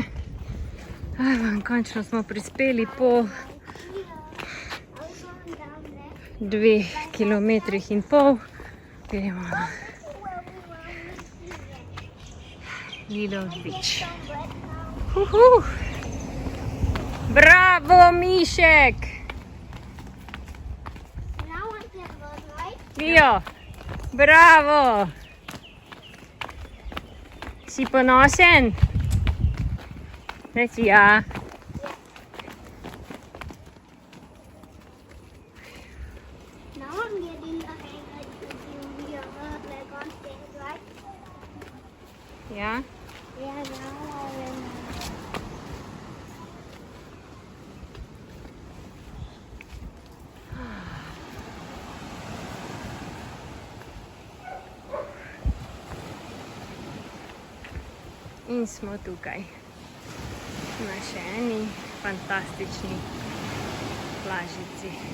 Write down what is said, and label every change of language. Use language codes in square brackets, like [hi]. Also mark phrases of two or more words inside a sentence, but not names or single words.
[sl] Evo, končno smo prispeli po 2,5 kilometrih. Gremo na Lilot beach. Bravo, mišek! [en] Now I can go right. [sl] Kio, bravo! Si ponosen? Reci ja. [en] Now I'm getting the hang of the leg on things, right? [sl] Ja? [en] Yeah, now I remember. [sl] In smo tukaj. Na še eni fantastični plažici.